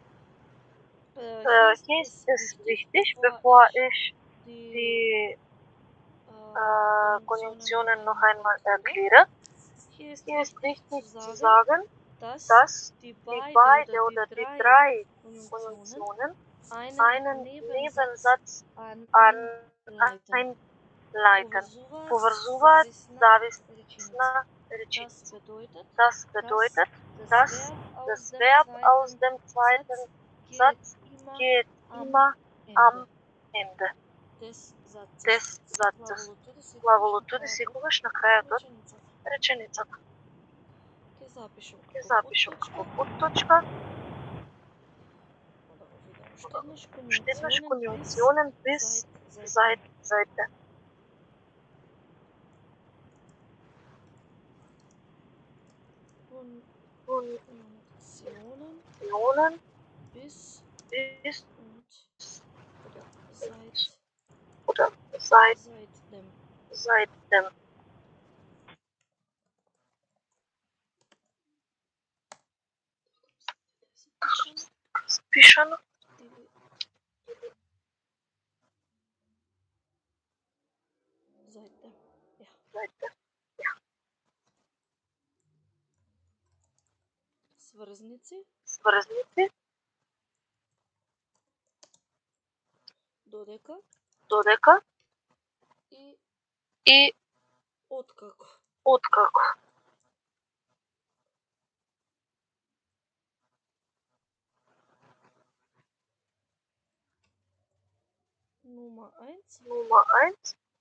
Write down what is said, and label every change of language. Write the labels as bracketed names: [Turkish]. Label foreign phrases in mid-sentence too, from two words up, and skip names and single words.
[German] Hier ist es wichtig, bevor ich die Konjunktionen noch einmal erkläre, hier ist wichtig zu sagen, dass die beide oder die drei Konjunktionen einen Nebensatz einleiten. [Macedonian] Поврзуваат зависна реченица. [German] Das bedeutet, dass das Verb aus dem zweiten Satz geht immer am Ende des Satzes. [Macedonian] Главолото секогаш на крајот од реченицата. Ќе запишам како подточка. Уште еднаш конјункционен [German] bis seitdem. Konjunktionen bis oder seitdem. [Macedonian] Запишано. [German] Seitdem. [Macedonian] Сврзници. Додека. И откако. [German] Nummer 1.